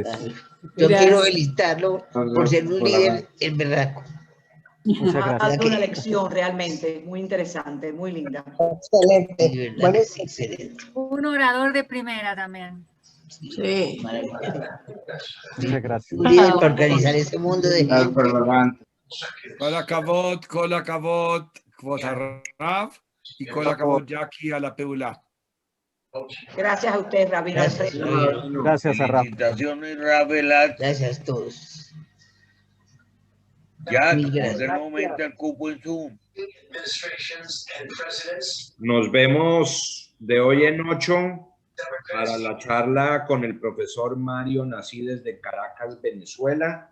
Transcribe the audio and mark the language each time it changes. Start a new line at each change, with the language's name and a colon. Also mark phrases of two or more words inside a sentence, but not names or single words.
Spanish: Yo quiero felicitarlo por ser un líder en verdad. Muchas gracias. Ha dado una lección realmente muy interesante, muy linda. Excelente. Bueno, es excelente. Un orador de primera también. Sí. Muchas gracias. Un líder para organizar ese mundo de
Hebrew: כל הכבוד, כבוד הרב, וכל הכבוד, ג'קי, על הפעולה.
Spanish: Gracias a usted, Rabino. Gracias a Raf. Felicitaciones, Ravelat. Gracias a todos. Ya, de momento el cupo en Zoom. Nos vemos de hoy en 8 para la charla con el profesor Mario Nací desde Caracas, Venezuela.